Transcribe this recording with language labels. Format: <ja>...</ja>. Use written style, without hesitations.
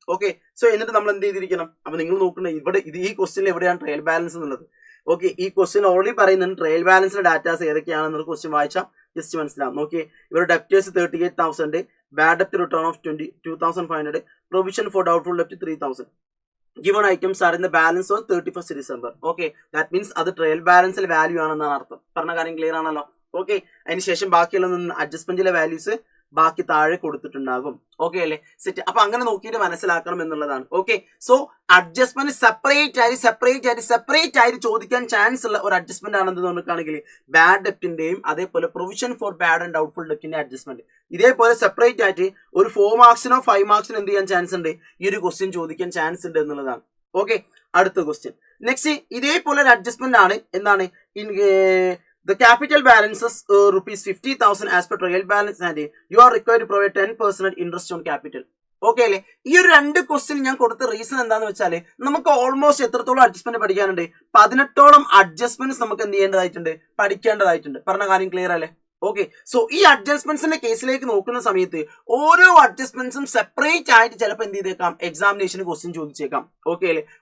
<ml>Okay, so എന്നിട്ട് നമ്മൾ എന്ത് ചെയ്തിരിക്കണം, അപ്പൊ നിങ്ങൾ നോക്കണേ ഇവിടെ ഈ ക്വസ്റ്റ്യനിൽ എവിടെയാണ് ട്രയൽ ബാലൻസ് എന്നുള്ളത്. ഓക്കെ, ഈ ക്വസ്റ്റ്യൻ ഓൾറെഡി പറയുന്നുണ്ട് ട്രയൽ ബാലൻസിലെ ഡാറ്റാസ് ഏതൊക്കെയാണെന്നുള്ള ക്വസ്റ്റ്യൻ വായിച്ചാൽ ജസ്റ്റ് മനസ്സിലാവും. നോക്കിയേ, ഇവരുടെ debtors 38,000, bad ഡെപ്റ്റ് return of 22,500, provision for doubtful ഡെപ്റ്റ് 3,000.</ml> <en>Given items are in the balance on 31st December. Okay, that means</en> <ml>അത് ട്രയൽ ബാലൻസിലെ വാല്യൂ ആണെന്നാണ് അർത്ഥം. പറഞ്ഞ കാര്യം ക്ലിയർ ആണല്ലോ? ഓക്കെ, അതിനുശേഷം ബാക്കിയുള്ള അഡ്ജസ്റ്റ്മെന്റിലെ വാല്യൂസ് ബാക്കി താഴെ കൊടുത്തിട്ടുണ്ടാകും. ഓക്കെ അല്ലേ? സെറ്റ്. അപ്പൊ അങ്ങനെ നോക്കിയിട്ട് മനസ്സിലാക്കണം എന്നുള്ളതാണ്. ഓക്കെ, സോ അഡ്ജസ്റ്റ്മെന്റ് സെപ്പറേറ്റ് ആയിട്ട് ചോദിക്കാൻ ചാൻസ് ഉള്ള ഒരു അഡ്ജസ്റ്റ്മെന്റ് ആണെന്ന് നോക്കുകയാണെങ്കിൽ ബാഡ് ഡെപ്റ്റിന്റെയും അതേപോലെ provision for bad and doubtful ഡെപ്റ്റിന്റെ adjustment ഇതേപോലെ സെപ്പറേറ്റ് ആയിട്ട് ഒരു 4 മാർക്സിനോ 5 മാർക്സിനോ എന്ത് ചെയ്യാൻ ചാൻസ് ഉണ്ട്, ഈ ഒരു ക്വസ്റ്റ്യൻ ചോദിക്കാൻ ചാൻസ് ഉണ്ട് എന്നുള്ളതാണ്. ഓക്കെ, അടുത്ത ക്വസ്റ്റ്യൻ. നെക്സ്റ്റ് ഇതേപോലെ ഒരു അഡ്ജസ്റ്റ്മെന്റ് ആണ്. എന്താണ്?</ml> <en>The capital balances rupees 50,000 as per trial balance and you are required to provide 10% interest on capital.</en> <ml>Okay അല്ലേ? ഈ ഒരു 2 ക്വസ്റ്റ്യൻ ഞാൻ കൊടുത്ത റീസൺ എന്താന്ന് വെച്ചാല് നമുക്ക് ഓൾമോസ്റ്റ് എത്രത്തോളം അഡ്ജസ്റ്റ്മെന്റ് പഠിക്കാനുണ്ട്? 18ഓളം അഡ്ജസ്റ്റ്മെന്റ്സ് നമുക്ക് എന്ത് ചെയ്യേണ്ടതായിട്ടുണ്ട്, പഠിക്കേണ്ടതായിട്ടുണ്ട്. പറഞ്ഞ കാര്യം ക്ലിയർ അല്ലേ? ഓക്കെ, സോ ഈ അഡ്ജസ്റ്റ്മെന്റ്സിന്റെ കേസിലേക്ക് നോക്കുന്ന സമയത്ത് ഓരോ അഡ്ജസ്റ്റ്മെന്റ്സും സെപ്പറേറ്റ് ആയിട്ട് ചിലപ്പോൾ എന്ത് ചെയ്തേക്കാം, എക്സാമിനേഷന് ക്വസ്റ്റ്യൻ ചോദിച്ചേക്കാം. ഓക്കെ അല്ലേ?</ml>